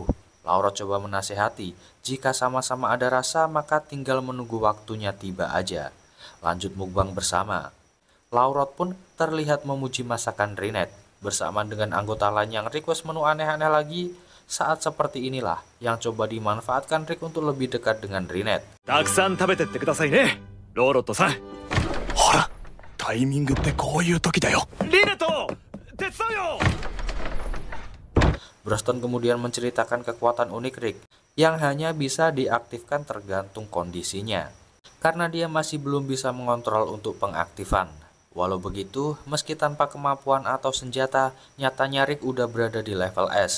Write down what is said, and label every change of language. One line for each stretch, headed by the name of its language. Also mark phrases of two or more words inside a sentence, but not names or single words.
Indonesian: Laurot coba menasehati, jika sama-sama ada rasa maka tinggal menunggu waktunya tiba aja. Lanjut mukbang bersama. Laurot pun terlihat memuji masakan Rinette. Bersamaan dengan anggota lain yang request menu aneh-aneh lagi, saat seperti inilah yang coba dimanfaatkan Rick untuk lebih dekat dengan Rinette.
Japanese: たくさん食べてってくださいね、ローロットさん。ほら、タイミングってこういう時だよ。リネット、手伝うよ。
Indonesian: Broston kemudian menceritakan kekuatan unik Rick yang hanya bisa diaktifkan tergantung kondisinya, karena dia masih belum bisa mengontrol untuk pengaktifan. Walau begitu, meski tanpa kemampuan atau senjata, nyatanya Rick udah berada di level S.